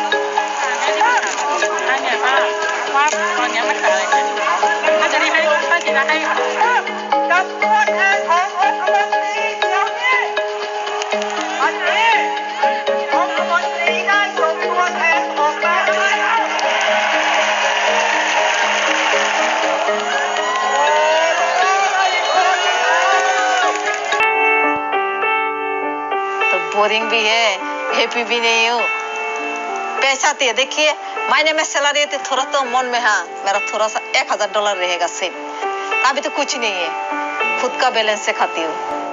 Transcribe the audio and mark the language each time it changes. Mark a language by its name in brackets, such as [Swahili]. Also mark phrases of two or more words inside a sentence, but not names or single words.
[Thai] ว่าตอนนี้มันเกิดอะไรขึ้นถ้าจะให้ กับตัวแทนขององคมนตรีเดี๋ยวนี้วันนี้องคมนตรีได้ส่งตัวแทนออกมาแล้ว [Hindi] तो बोरिंग भी है हैप्पी भी नहीं हूँ पैसा तो देखिए महीने में सैलरी तो थोड़ा तो मन में हाँ मेरा थोड़ा सा $1000 रहेगा सिर्फ अभी तो कुछ नहीं है खुद का बैलेंस से खाती हूँ